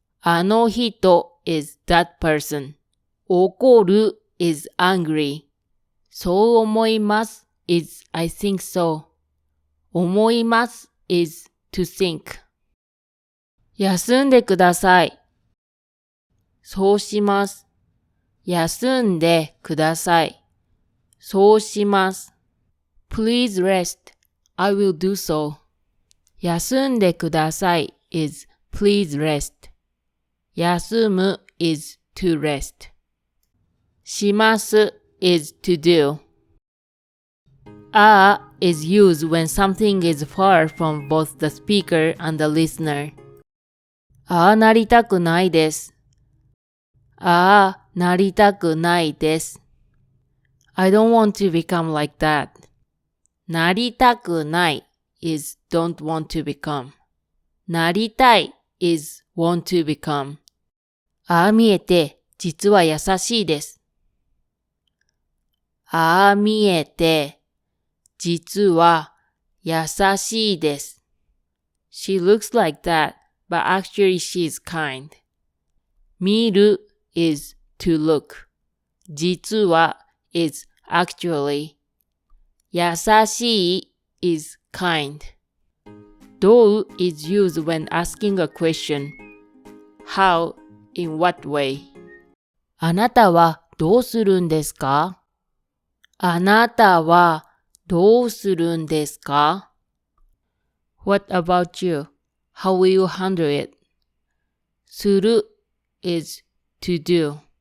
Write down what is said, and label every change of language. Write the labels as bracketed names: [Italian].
[English] あの人 is that person. 怒る is angry. そう思います is I think so. 思います is to think. [Japanese] 休んでください。そうします。休んでください。そうします。 [English] Please rest. I will do so. 休んでください is please rest. 休む is to rest. します is to do. あ is used when something is far from both the speaker and the listener. [Japanese] ああなりたくないです。ああなりたくないです。 [English] I don't want to become like that. なりたくない is don't want to become. なりたい is want to become. [Japanese] ああ見えて実は優しいです。ああ見えて実は優しいです。 [English] She looks like that, but actually she's kind. 見る is to look. 実は is actually. 優しい is kind. どう is used when asking a question. How, in what way? [Japanese] あなたはどうするんですか？あなたはどうするんですか？ [English] What about you? How will you handle it? する is to do.